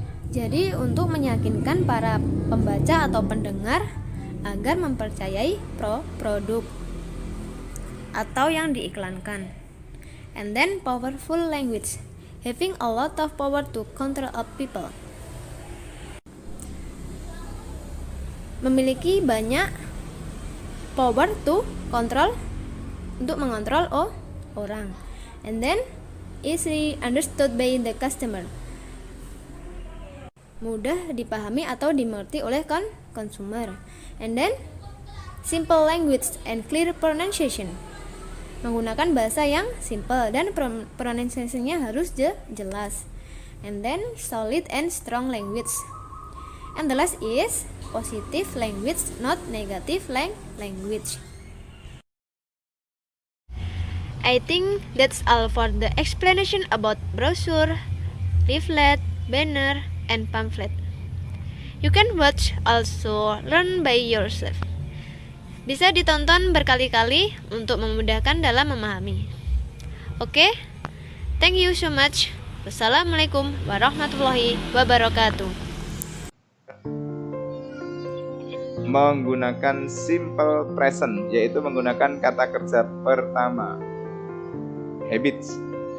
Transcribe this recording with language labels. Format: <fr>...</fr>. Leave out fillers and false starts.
<id>Jadi untuk meyakinkan para pembaca atau pendengar agar mempercayai produk atau yang diiklankan.</id> <en>And then powerful language, having a lot of power to control people.</en> <id>Memiliki banyak</id> <en>power to control,</en> <id>untuk mengontrol orang.</id> <en>And then easily understood by the customer,</en> <id>mudah dipahami atau dimengerti oleh consumer.</id> <en>And then simple language and clear pronunciation,</en> <id>menggunakan bahasa yang simple dan pronunciation-nya harus jelas.</id> <en>And then solid and strong language. And the last is positive language, not negative language. I think that's all for the explanation about brochure, leaflet, banner, and pamphlet. You can watch also learn by yourself.</en> <id>Bisa ditonton berkali-kali untuk memudahkan dalam memahami.</id> <en>Oke, thank you so much. Wassalamualaikum warahmatullahi wabarakatuh.</en> <id>Menggunakan simple present, yaitu menggunakan kata kerja pertama, habits.</id>